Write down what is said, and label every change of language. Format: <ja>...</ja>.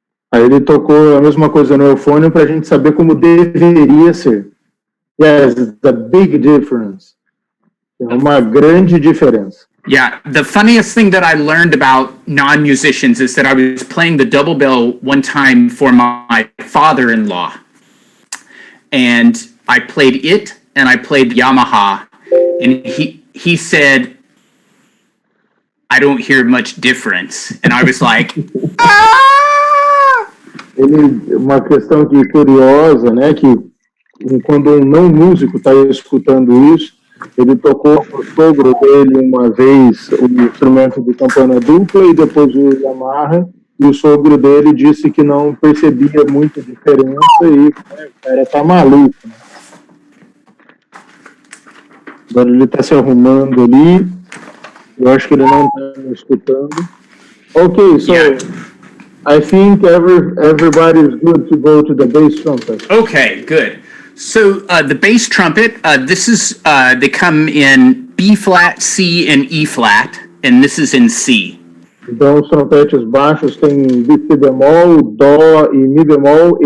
<pt>Aí ele tocou a mesma coisa no eufônio para a gente saber como deveria ser.</pt> <en>Yes, it's a big difference.</en> <pt>É uma grande diferença.</pt> <en>Yeah, the funniest thing that I learned about non-musicians is that I was playing the double bell one time for my father-in-law. and I played it, and I played Yamaha, and he said, I don't hear much difference. And I was like, ah!</en> <pt>Uma questão que curiosa, né, que quando um não músico está escutando isso, ele tocou com o sogro dele uma vez o instrumento de campana dupla e depois o Yamaha, e o sogro dele disse que não percebia muita diferença e o cara tá maluco, né? Agora ele está se arrumando ali. Eu acho que ele não está me escutando.</pt> <en>Okay, so I think everybody is good to go to the bass trumpet. Okay, good. So the bass trumpet, this is they come in B flat, C, and E flat, and this is in C.</en> <pt>Então os trompetes baixos têm Si bemol, Dó e Mi bemol.</pt>